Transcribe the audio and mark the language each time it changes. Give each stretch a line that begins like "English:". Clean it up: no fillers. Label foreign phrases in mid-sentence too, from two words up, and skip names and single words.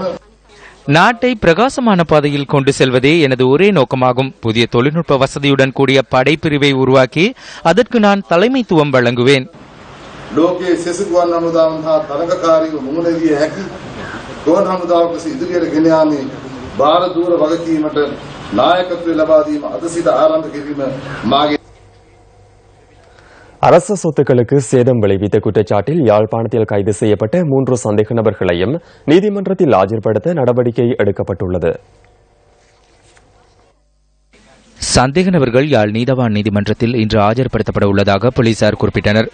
Tamil: நாட்டை பிரகாசமான பாதையில் கொண்டு செல்வதே எனது ஒரே நோக்கமாகும். புதிய தொழில்நுட்ப வசதியுடன் கூடிய படைப்பிரிவை உருவாக்கி அதற்கு நான் தலைமைத்துவம் வழங்குவேன்.
Sinhala: ලෝකයේ සෙසු ගුවන් හමුදාවන් හා තරඟකාරීව මුහුණ දිය හැකි ගුවන් හමුදාවක ඉදිරියට ගෙන යාමේ භාර දූර වගකීමට නායකත්වය ලබා දීම අද සිට ආරම්භ කිරීම මාගේ.
Tamil: அரச சொத்துக்களுக்கு சேதம் விளைவித்த குற்றச்சாட்டில் யாழ்ப்பாணத்தில் கைது செய்யப்பட்ட 3 சந்தேக நபர்களையும் நீதிமன்றத்தில் ஆஜர்படுத்த நடவடிக்கை எடுக்கப்பட்டுள்ளது. சந்தேக நபர்கள் யாழ் நீதவான் நீதிமன்றத்தில் இன்று ஆஜர்படுத்தப்பட உள்ளதாக போலீசார் குறிப்பிட்டனர்.